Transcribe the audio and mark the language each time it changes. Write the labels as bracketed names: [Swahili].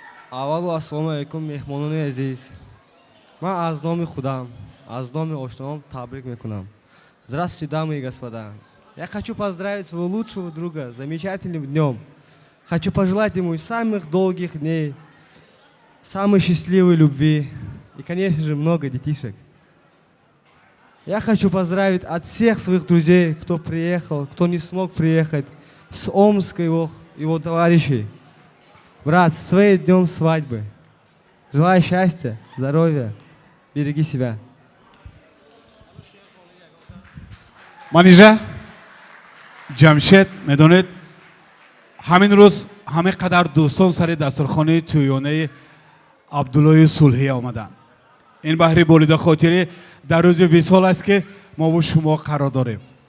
[Tajik] аввалу ассалому алайкум меҳмонони азиз. Ман аз номи худам, аз номи ошноам табрик мекунам. [Russian] Здравствуйте, дамы и господа. Я хочу поздравить своего лучшего друга с замечательным днем. Хочу пожелать ему самых долгих дней, самой счастливой любви и, конечно же, много детишек. Я хочу поздравить от всех своих друзей, кто приехал, кто не смог приехать, с Омска его товарищей. Брат, с твоим днем свадьбы. Желаю счастья, здоровья, береги себя. [Tajik] манижа ҷамшед медонед ҳамин рӯз ҳамин қадар дӯстон сари дастурхони тӯёнаи абдуллои сулҳӣ омаданд. ин баҳри болида хотири дар рӯзи висол аст ки мо бо шумо қарор дорем.